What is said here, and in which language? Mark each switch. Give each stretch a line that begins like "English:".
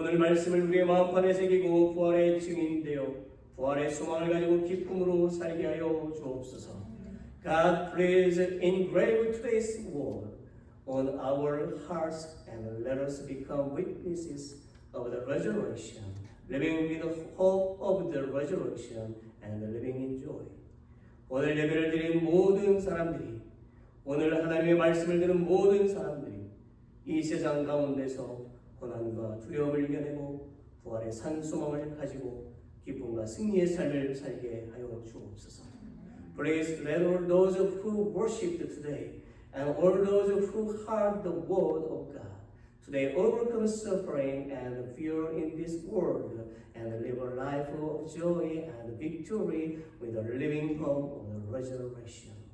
Korean: 말씀을 우리의 마음판에 새기고 부활의 증인되어 부활의 소망을 가지고 기쁨으로 살게 하여 주옵소서.
English: God, please engrave today's word on our hearts and let us become witnesses of the resurrection, living with the hope of the resurrection and living in joy.
Korean: 오늘 예배를 드린 모든 사람들이, 오늘 하나님의 말씀을 듣는 모든 사람들이 이 세상 가운데서 고난과 두려움을 이겨내고 부활의 산 소망을 가지고 기쁨과 승리의 삶을 살게 하여 주옵소서.
English: Please let all those who worshipped today and all those who heard the word of God today overcome suffering and fear in this world and live a life of joy and victory with the living hope of the resurrection.